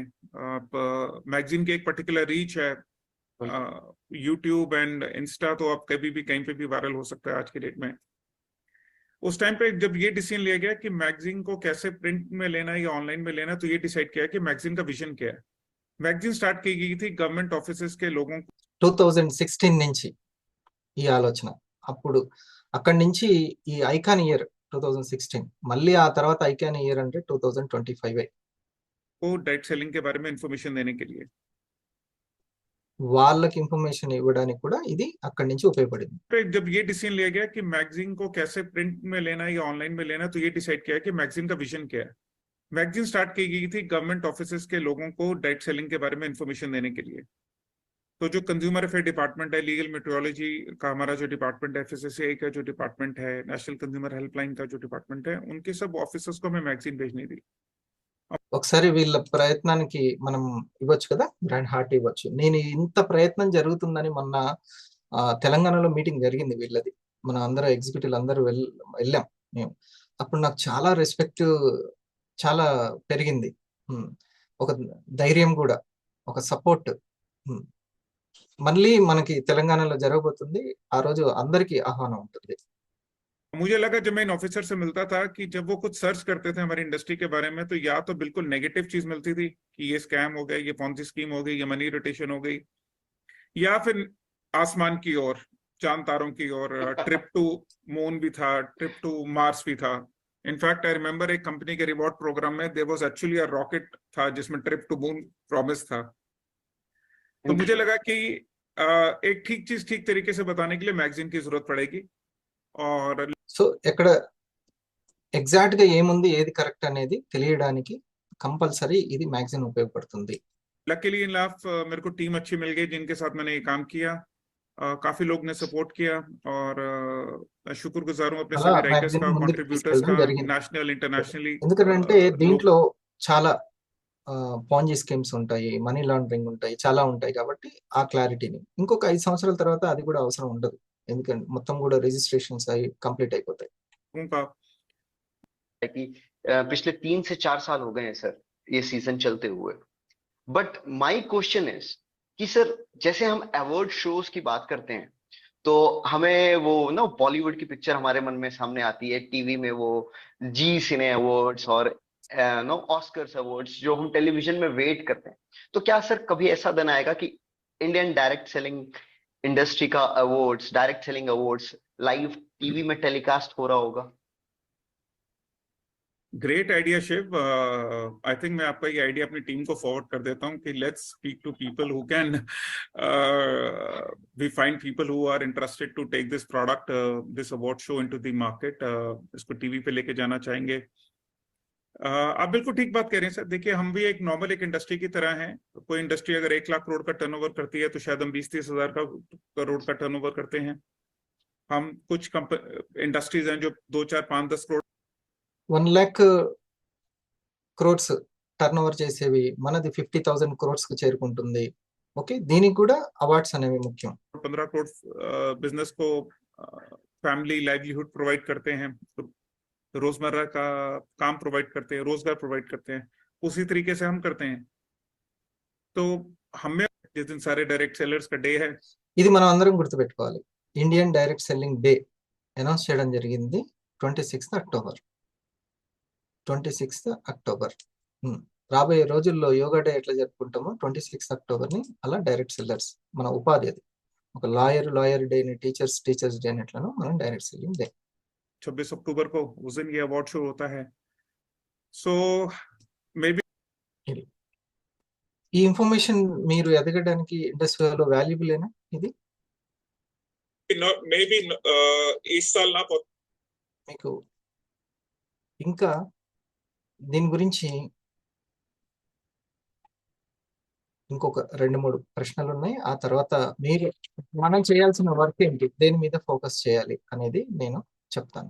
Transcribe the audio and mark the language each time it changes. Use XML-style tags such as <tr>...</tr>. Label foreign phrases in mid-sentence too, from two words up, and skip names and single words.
<hi>मैगजीन की एक</hi> <en>particular reach</en> <hi>है,</hi> <en>YouTube and Insta,</en> <hi>तो आप कभी भी कहीं पे भी वायरल हो सकता है आज की डेट में। उस टाइम पे जब ये डिसीजन लिया गया कि मैगजीन को कैसे प्रिंट में लेना है या ऑनलाइन में लेना है, तो ये डिसाइड किया कि मैगजीन का विजन क्या है। मैगजीन स्टार्ट की गई थी</hi> <en>government offices</en> <hi>के लोगों को</hi> <te>2016 నుంచి ఈ ఆలోచన. అప్పుడు అక్కడి నుంచి ఈ</te> <en>icon year</en> <te>2016, మళ్ళీ ఆ తర్వాత</te> <en>icon year</en> <te>అంటే 2025</te> <hi>को</hi> <en>direct selling</en> <hi>के बारे में इंफॉर्मेशन देने के लिए।</hi> <te>వాళ్ళకి ఇన్ఫర్మేషన్ ఇవ్వడానికి కూడా ఇది అక్కడి నుంచి ఉపయోగపడింది.</te> <hi>जब ये डिसीजन लिया गया कि मैगजीन को कैसे प्रिंट में लेना है या ऑनलाइन में लेना है, तो ये डिसाइड किया कि मैगजीन का विजन क्या है। मैगजीन स्टार्ट की गई थी</hi> <en>government offices</en> <hi>के लोगों को</hi> <en>direct selling</en> <hi>के बारे में इंफॉर्मेशन देने के लिए। तो जो</hi> <en>consumer affair department</en> <hi>है,</hi> <en>legal metrology</en> <hi>का हमारा जो डिपार्टमेंट है, FSSAI का जो डिपार्टमेंट है,</hi> <en>national consumer helpline</en> <hi>का जो डिपार्टमेंट है, उनके सब ऑफिसर्स को हमें मैगजीन भेजनी थी।</hi> <te>ఒకసారి వీళ్ళ ప్రయత్నానికి మనం ఇవ్వచ్చు కదా,</te> <en>grand heart</en> <te>ఇవ్వచ్చు. నేను ఇంత ప్రయత్నం జరుగుతుందని మొన్న తెలంగాణలో మీటింగ్ జరిగింది వీళ్ళది, మన అందరూ ఎగ్జిక్యూటివ్లు అందరూ వెళ్ళాం మేము. అప్పుడు నాకు చాలా రెస్పెక్ట్ చాలా పెరిగింది, ఒక ధైర్యం కూడా, ఒక సపోర్ట్. మళ్ళీ మనకి తెలంగాణలో జరగబోతుంది, ఆ రోజు అందరికీ ఆహ్వానం ఉంటుంది.</te> <hi>मुझे लगा जब मैं इन ऑफिसर से मिलता था कि जब वो कुछ सर्च करते थे हमारी इंडस्ट्री के बारे में, तो या तो बिल्कुल नेगेटिव चीज मिलती थी कि ये स्कैम हो गया, ये</hi> <en>Ponzi scheme</en> <hi>हो गई, ये</hi> <en>money rotation</en> <hi>हो गई, या फिर आसमान की ओर, चांद तारों की ओर,</hi> <en>trip to moon</en> <hi>भी था,</hi> <en>trip to Mars</en> <hi>भी था।</hi> <en>in fact I remember</en> <hi>एक कंपनी के</hi> <en>reward program</en> <hi>में</hi> <en>there was actually a rocket</en> <hi>था जिसमें</hi> <en>trip to moon promise</en> <hi>था। तो मुझे लगा कि एक ठीक चीज ठीक तरीके से बताने के लिए मैगजीन की जरूरत पड़ेगी। और</hi> <te>సో ఎక్కడ ఎగ్జాక్ట్ గా ఏముంది ఏది కరెక్ట్ అనేది తెలియడానికి కంపల్సరీ ఇది మ్యాగజైన్ ఉపయోగపడుతుంది.</te> <en>luckily enough</en> <hi>मेरे को टीम अच्छी मिल गई जिनके साथ मैंने ये काम किया। काफी लोग ने सपोर्ट किया और शुक्रगुजार हूँ अपने</hi> <te>అలా</te> <hi>सभी राइटर्स</hi> <te>మ్యాగజైన్</te> <hi>का,</hi> <te>ముందుకు</te> <hi>कंट्रीब्यूटर्स</hi> <te>తీసుకెళ్ళడం</te> <hi>का,</hi> <te>జరిగింది.</te> <en>national internationally.</en> <te>ఎందుకంటే</te> <hi>लोग</hi> <te>దీంట్లో చాలా</te> <en>Ponzi schemes</en> <te>ఉంటాయి,</te> <en>money laundering</en> <te>ఉంటాయి, చాలా ఉంటాయి. కాబట్టి ఆ క్లారిటీని ఇంకొక 5 సంవత్సరాల తర్వాత అది కూడా అవసరం ఉండదు. ఎందుకంటే మొత్తం కూడా రిజిస్ట్రేషన్స్ అయి కంప్లీట్ అయిపోతాయి.</te> <hi>उनका है कि पिछले 3 से 4 साल हो गए हैं सर ये सीजन चलते हुए।</hi> <en>but my question is</en> <hi>कि सर जैसे हम</hi> <en>award shows</en> <hi>की बात करते हैं तो हमें वो ना बॉलीवुड की पिक्चर हमारे मन में सामने आती है, टीवी में वो जी सिने अवार्ड्स और नो ऑस्कर्स अवार्ड्स जो हम टेलीविजन में वेट करते हैं। तो क्या सर कभी ऐसा दिन आएगा कि</hi> <en>Indian direct selling industry</en> <hi>का अवार्ड्स,</hi> <en>direct selling awards live TV</en> <hi>में टेलीकास्ट हो रहा होगा?</hi> <en>great idea</en> <hi>शिव।</hi> <en>I think</en> <hi>मैं आपका ये आइडिया अपनी टीम को फॉरवर्ड कर देता हूँ कि</hi> <en>let's speak to people who can we find people who are interested to take this product, this award show into the market.</en> <hi>इसको टीवी पे लेके जाना चाहेंगे। आप बिल्कुल ठीक बात कह रहे हैं सर। देखिए हम भी एक नॉर्मल एक इंडस्ट्री की तरह हैं। कोई इंडस्ट्री अगर 1 लाख करोड़ का टर्नओवर करती है तो शायद हम 20-30 हजार करोड़ का टर्नओवर करते हैं। हम कुछ इंडस्ट्रीज हैं जो 2, 4, 5, 10 करोड़</hi> <te>1 lakh</te> <en>crores turnover</en> <te>చేసేవి, మనది 50,000 క్రోర్స్ కు చేరుకుంటుంది. ఓకే, దీనికి కూడా అవార్డ్స్ అనేవి ముఖ్యం.</te> <hi>15 करोड़ बिजनेस को</hi> <en>family livelihood</en> <hi>प्रोवाइड करते हैं, रोजमर्रा का काम प्रोवाइड करते हैं, रोजगार प्रोवाइड करते हैं। उसी तरीके से हम करते हैं। तो हमें जिस दिन सारे</hi> <en>direct sellers</en> <hi>का डे है,</hi> <te>ఇది మనం అందరం గుర్తుపెట్టుకోవాలి.</te> <en>Indian direct selling day announce</en> <te>చేయడం జరిగింది 26th అక్టోబర్. 26th అక్టోబర్. రాబోయే రోజుల్లో</te> <en>yoga day</en> <te>ఎట్లా జరుపుకుంటామో 26th అక్టోబర్ ని అలా</te> <en>direct sellers</en> <te>మన ఉపాధి. అది ఒక</te> <en>lawyer day</en> <te>ని,</te> <en>teachers day</en> <te>ఎట్లానో మనం</te> <en>direct selling day.</en> <hi>26 अक्टूबर को उस दिन ये</hi> <en>award show</en> <hi>होता है।</hi> <en>so maybe</en> <te>ఈ ఇన్ఫర్మేషన్ మీరు ఎదగడానికి ఇండస్ట్రీలో వాల్యుబుల్ ఏనా? ఇది</te> <hi>इस साल ना</hi> <te>మీకు ఇంకా దీని గురించి ఇంకొక 2-3 ప్రశ్నలు ఉన్నాయి. ఆ తర్వాత మీరు మనం చేయాల్సిన వర్క్ ఏంటి, దేని మీద ఫోకస్ చేయాలి అనేది నేను చెప్తాను.</te>